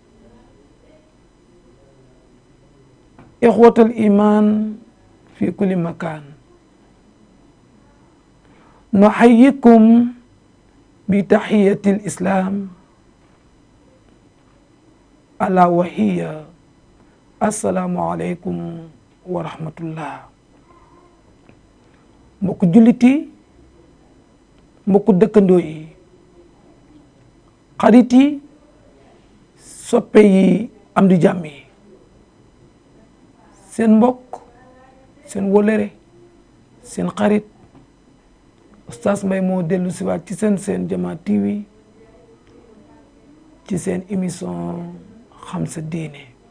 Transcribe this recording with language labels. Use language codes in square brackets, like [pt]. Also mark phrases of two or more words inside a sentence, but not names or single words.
[ar] إخوة الإيمان في كل مكان، نحييكم بتحية الإسلام ألا وهي السلام عليكم ورحمة الله. [wo] mbokku jullit yi, mbokku dëkkandoo yi, xarit yi, soppe yi, am di jàmm yi, seen mbokk, seen wolere, seen xarit Oustaz Mbaye moo dellu si waat ci seen Jamaa TV ci seen émission xam sa diine.